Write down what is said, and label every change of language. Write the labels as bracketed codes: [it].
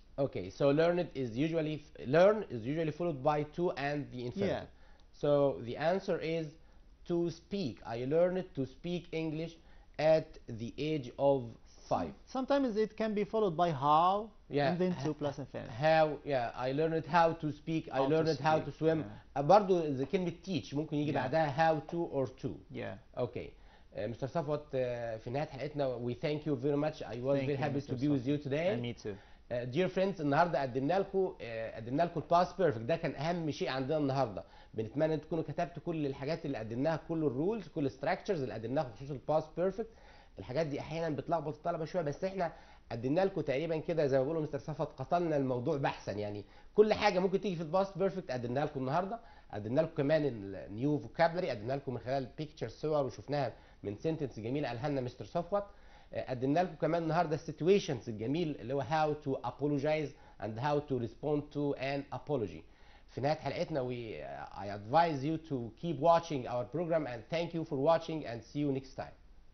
[en] Okay, so learn is usually followed by to and the infinitive. Yeah. So the answer is to speak. I learned to speak English at the age of 5. Sometimes it can be followed by how, Yeah. and then to plus infinitive. How, yeah, I learned how to speak. I learned how to swim. [ar] برضو إذا كلمة teach ممكن يجي بعدها [en] how to or to. Yeah. Okay. Mr. Safwat, [ar] في نهاية حلقتنا [en] we thank you very much. I was very happy to be with you today. And me too. Dear friends, [ar] النهارده قدمنا لكم الباست بيرفكت. ده كان اهم شيء عندنا النهارده. بنتمنى ان تكونوا كتبتوا كل الحاجات اللي قدمناها، كل الرولز، كل الستراكشرز اللي قدمناها بخصوص الباست بيرفكت. الحاجات دي احيانا بتلخبط الطلبه شويه، بس احنا قدمنا لكم تقريبا كده زي ما بيقولوا مستر صفوت قتلنا الموضوع بحثا. يعني كل حاجه ممكن تيجي في الباست بيرفكت قدمناها لكم النهارده. قدمنا لكم كمان النيو فوكابلري، قدمنا لكم من خلال بيكتشر صور وشفناها من سنتنس جميله قالها لنا مستر صفوت. قدمنا لكم كمان النهارده السيتويشنز الجميل اللي هو [en] how to apologize and how to respond to an apology. [ar] في نهايه حلقتنا [en] I advise you to keep watching our program and thank you for watching and see you next time.